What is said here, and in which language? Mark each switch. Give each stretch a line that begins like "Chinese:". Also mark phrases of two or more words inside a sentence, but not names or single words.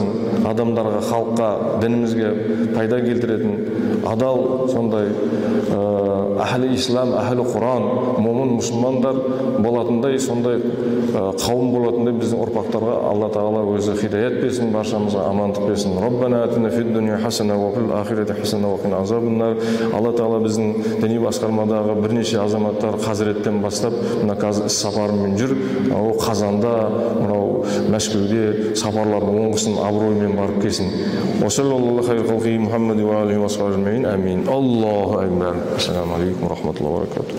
Kazakh: Адамдарға, халыққа, дінімізге пайда келтіретін адал сондай әхлі ислам, әхлі құран, момын мұсылмандар болатындай, сондай қауым болатындай біздің ұрпақтарға Алла Тағала өзі хидаят берсін, баршамызға амандық берсін.
Arabic: ربنا آتنا في الدنيا حسنة وفي الآخرة حسنة وقنا عذاب النار.
Kazakh: Алла Тағала біздің діни басқармадағы бірнеше азаматтар қазіреттен бастап мына қазір іс сапарымен жүр. Ол Қазанда, мынау Мәскеуде сапарлардың оңғысын абыроймен барып келсін.
Arabic: وصلى الله خير خلقه محمد وعليه وسلم. آمين. الله أكبر. السلام عليكم ورحمة الله وبركاته.